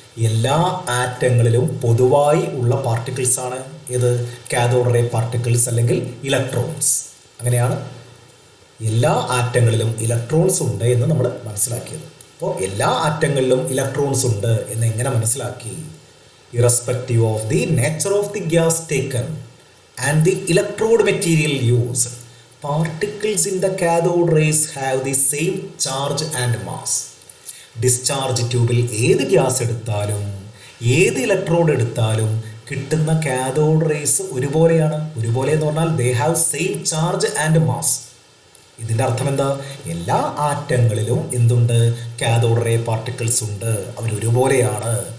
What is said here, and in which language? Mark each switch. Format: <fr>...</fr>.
<ml>എല്ലാ ആറ്റങ്ങളിലും പൊതുവായി ഉള്ള പാർട്ടിക്കിൾസാണ് ഇത് കാഥോഡ് റേ പാർട്ടിക്കിൾസ് അല്ലെങ്കിൽ ഇലക്ട്രോൺസ്. അങ്ങനെയാണ് എല്ലാ ആറ്റങ്ങളിലും ഇലക്ട്രോൺസ് ഉണ്ട് എന്ന് നമ്മൾ മനസ്സിലാക്കിയത്. അപ്പോൾ എല്ലാ ആറ്റങ്ങളിലും ഇലക്ട്രോൺസ് ഉണ്ട് എന്ന് എങ്ങനെ മനസ്സിലാക്കി?</ml> <en>Irrespective of the nature of the gas taken, and the electrode material used, particles in the cathode rays have the same charge and mass.</en> <ml>Discharge ട്യൂബിൽ ഏത് ഗ്യാസ് എടുത്താലും ഏത് ഇലക്ട്രോഡ് എടുത്താലും കിട്ടുന്ന കാഥോഡ് റേസ് ഒരുപോലെയാണ്. ഒരുപോലെ എന്ന് പറഞ്ഞാൽ</ml> <en>They have same charge and mass.</en> <ml>ഇതിൻ്റെ അർത്ഥം എന്താ? എല്ലാ ആറ്റങ്ങളിലും എന്തുണ്ട്? കാഥോഡ് റേ പാർട്ടിക്കിൾസ് ഉണ്ട്. അവരൊരുപോലെയാണ്.</ml>